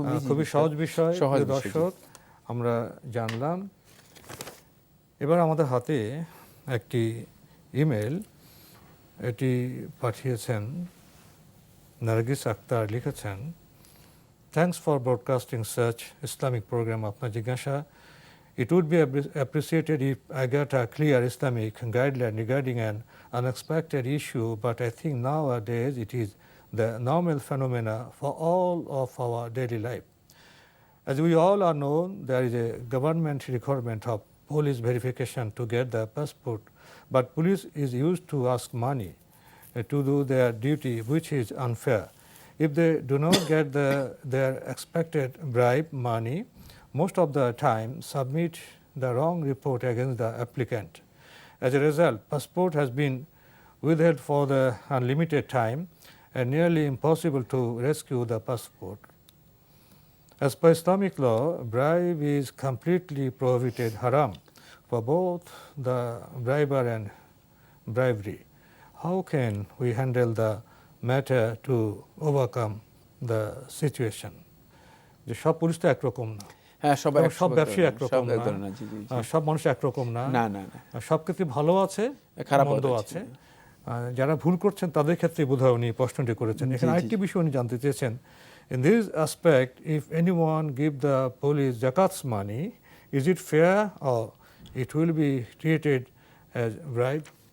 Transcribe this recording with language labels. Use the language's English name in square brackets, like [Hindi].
[Bangla] খুবই সহজ বিষয়। দর্শক, আমরা জানলাম। এবার আমাদের হাতে একটি ইমেল, এটি পাঠিয়েছেন নার্গিস আক্তার। লিখেছেন, [English] Thanks for broadcasting such Islamic program. [Bangla] আপনার জিজ্ঞাসা: [English] It would be appreciated if I got a clear Islamic guideline regarding an unexpected issue, but I think nowadays it is the normal phenomena for all of our daily life. As we all are known, there is a government requirement of police verification to get the passport, but police is used to ask money to do their duty, which is unfair. If they do not get their expected bribe money, most of the time submit the wrong report against the applicant. As a result, passport has been withheld for the unlimited time and nearly impossible to rescue the passport. As per Islamic law, bribe is completely prohibited, haram, for both the briber and bribery. How can we handle the matter to overcome the situation? [Bangla] যে সব police তো একরকম না, হ্যাঁ, সব ব্যবসায়ী একরকম না, সব মানুষ একরকম না। না না না, সব ক্ষেত্রে ভালো আছে, খারাপ মন্দ আছে। যারা ভুল করছেন তাদের ক্ষেত্রে বোধহয় উনি প্রশ্নটি করেছেন। এখানে আরেকটি বিষয় উনি জানতে চেয়েছেন, [English] in this aspect, if anyone give the police zakat's money, is it fair or it will be treated as bribe?